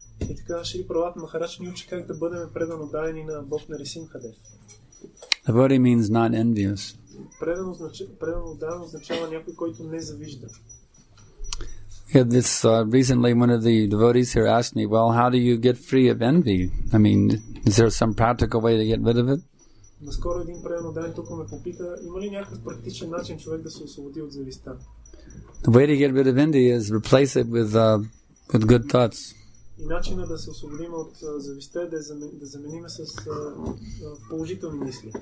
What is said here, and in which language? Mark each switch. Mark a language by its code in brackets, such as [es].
[bg] И така Шри Пралад Махарадж ни учи как да бъдем предано дадени на Бог Нарасимхадев. [en] Devotee means not envious. [bg] Предано даден означава някой, който не завижда. [en] Yeah, recently one of the devotees here asked me, well, how do you get free of envy? I mean, is there some practical way to get rid of it? [bg] Наскоро един предано даден тук ме попита, има ли някакъв практичен начин човек да се освободи от завистта? [en] The way to get rid of envy is replace it with good thoughts. [bg] И начинът да се освободим от завистта е да заменим с положителни мисли.